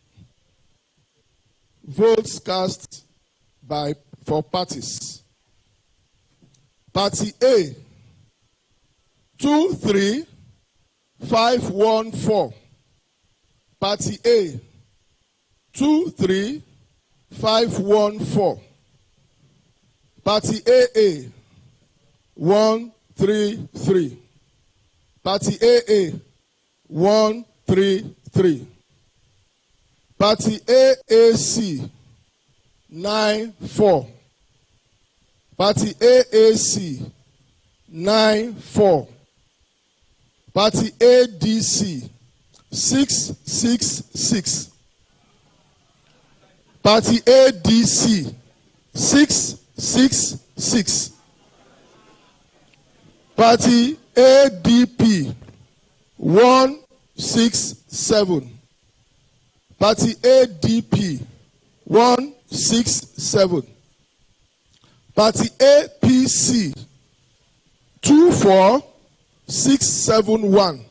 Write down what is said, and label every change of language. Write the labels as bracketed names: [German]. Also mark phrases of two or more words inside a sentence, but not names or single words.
[English] Votes cast for parties. Party A, 23,514. Party A, 23,514. Party AA, 133. Party AA, 133. Party AAC, 94. Party AAC, 94. Party ADC, 666. Party ADC, 666. Party ADP, 167. Party ADP, 167. Party APC, 24671.